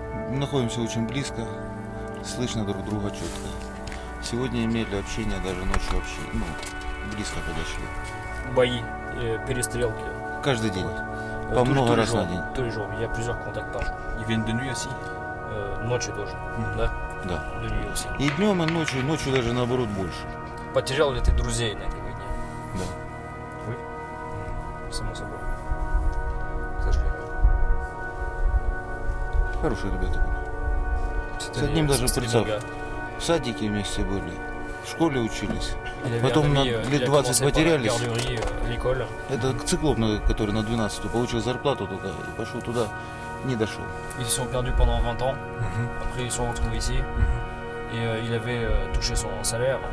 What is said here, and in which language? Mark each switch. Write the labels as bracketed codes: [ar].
[ru] Мы находимся очень близко, слышно друг друга четко. Сегодня имели общение, даже ночью вообще, близко подошли. Бои, перестрелки. Каждый день. По много раз на день. [fr] Tous les jours. Il y a plusieurs contacts par jour. Ils viennent de nuit aussi? [ru] Ночью тоже, да? Да. [fr] De nuit aussi. [ru] И днем, и ночью даже наоборот больше. Потерял ли ты друзей на этой войне? Да. [fr] Oui. [ru] Само собой. К сожалению. Хорошие ребята были. С одним даже представь, в садике вместе были, в школе учились. Потом лет 20 потерялись. Это циклоп, который на 12-ю получил зарплату только и пошел туда, не дошел. [fr] Ils se sont perdus pendant 20 ans. Après ils sont retrouvés ici. Et il avait touché son salaire.